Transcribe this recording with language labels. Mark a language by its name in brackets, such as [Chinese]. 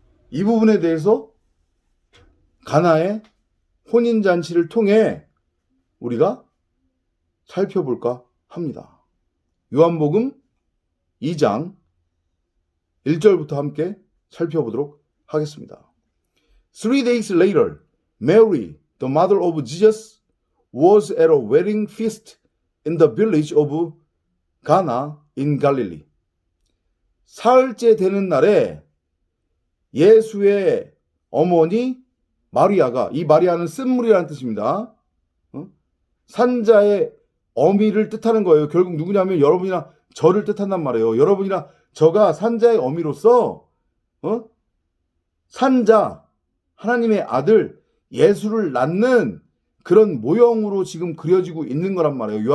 [Korean] 이 부분에 대해서 가나의 혼인잔치를 통해 우리가 살펴볼까 합니다. 요한복음 2장 1절부터 함께 살펴보도록 하겠습니다. [English] 3 days later, Mary, the mother of Jesus, was at a wedding feast in the village of Cana in Galilee. [Korean] 사흘째 되는 날에 예수의 어머니 마리아가, 이 마리아는 쓴물이라는 뜻입니다. 산자의 어미를 뜻하는 거예요. 결국 누구냐면 여러분이나 저를 뜻한단 말이에요. 여러분이나 저가 산자의 어미로서 산자, 하나님의 아들 예수를 낳는 그런 모형으로 지금 그려지고 있는 거란 말이에요.